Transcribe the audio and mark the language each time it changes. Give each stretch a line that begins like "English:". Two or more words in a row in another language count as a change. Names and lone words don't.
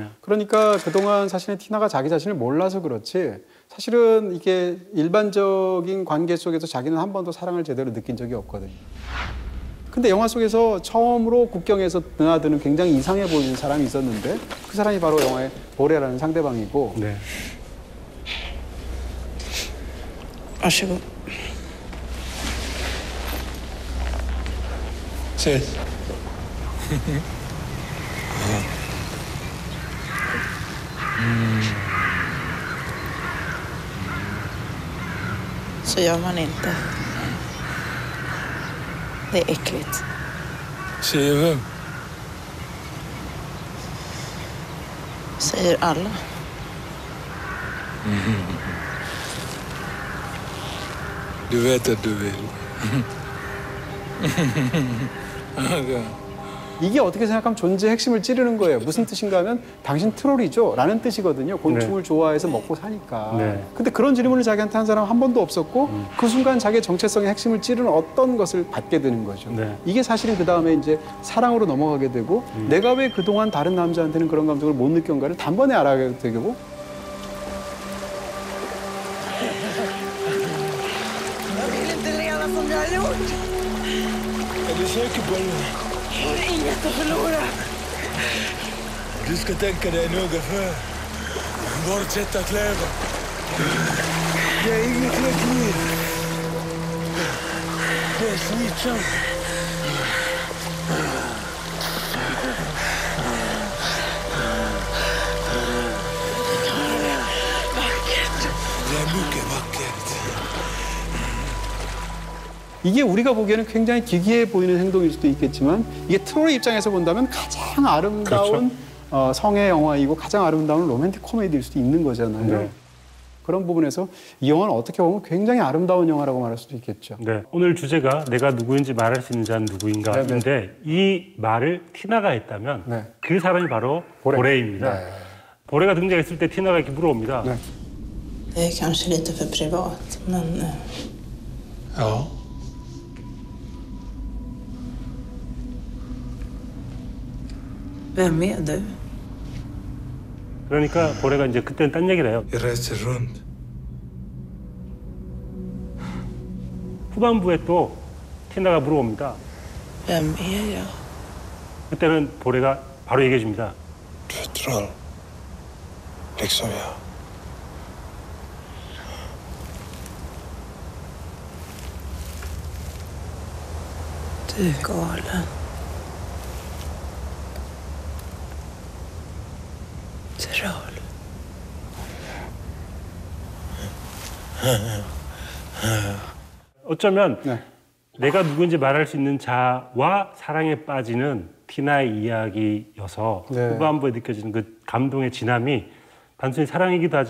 Korean: 그러니까 그동안 사실은 티나가 자기 자신을 몰라서 그렇지 사실은 이게 일반적인 관계 속에서 자기는 한 번도 사랑을 제대로 느낀 적이 없거든요. 근데 영화 속에서 처음으로 국경에서 드나드는 굉장히 이상해 보이는 사람이 있었는데 그 사람이 바로 영화의 보레라는 상대방이고 네.
Swedish: Varsågod. Ses. Så gör man inte. Det är äckligt. Säger vem? Säger alla. Du vet att du vill.
Korean: 이게 어떻게 생각하면 존재의 핵심을 찌르는 거예요. 무슨 뜻인가 하면 당신 트롤이죠? 라는 뜻이거든요. 곤충을 좋아해서 먹고 사니까. 네. 근데 그런 질문을 자기한테 한 사람 한 번도 없었고 그 순간 자기의 정체성의 핵심을 찌르는 어떤 것을 받게 되는 거죠. 네. 이게 사실은 그 다음에 이제 사랑으로 넘어가게 되고 내가 왜 그동안 다른 남자한테는 그런 감정을 못 느꼈는가를 단번에 알아가게 되고
Swedish: Jag vill inte leva som jag har gjort. Är du säker på det? Jag har inget att förlora. Du ska tänka dig noga för. Fortsätta kläva. Det är inget lätt liv. Det är slitsamt. Det är mycket vackert.
Korean: 이게 우리가 보기에는 굉장히 기괴해 보이는 행동일 수도 있겠지만 이게 트롤의 입장에서 본다면 가장 아름다운 성의 영화이고 가장 아름다운 로맨틱 코미디일 수도 있는 거잖아요. 네. 그런 부분에서 이 영화는 어떻게 보면 굉장히 아름다운 영화라고 말할 수도 있겠죠. 네. 오늘 주제가 내가 누구인지 말할 수 있는 자는 누구인가인데 이 말을 티나가 했다면 네. 그 사람이 바로 보레입니다. 네. 보레가 등장했을 때 티나가 이렇게 물어옵니다. 네.
Swedish: Det är kanske lite för privat, men Ja. vem är du?
Korean: 그러니까 보레가 이제 그때는 딴 얘기를 해요.
Swedish: Jag reser runt.
Korean: 후반부에 또 티나가 물어옵니다.
Swedish: Vem är jag?
Korean: 그때는 보레가 바로 얘기해 줍니다.
Swedish: Du är troll. Liksom jag. Du är galen. Troll.
Korean: 어쩌면 네. 내가 누구인지 말할 수 있는 자와 사랑에 빠지는 티나의 이야기여서 네. 후반부에 느껴지는 그 감동의 진함이 단순히 사랑이기도 하지만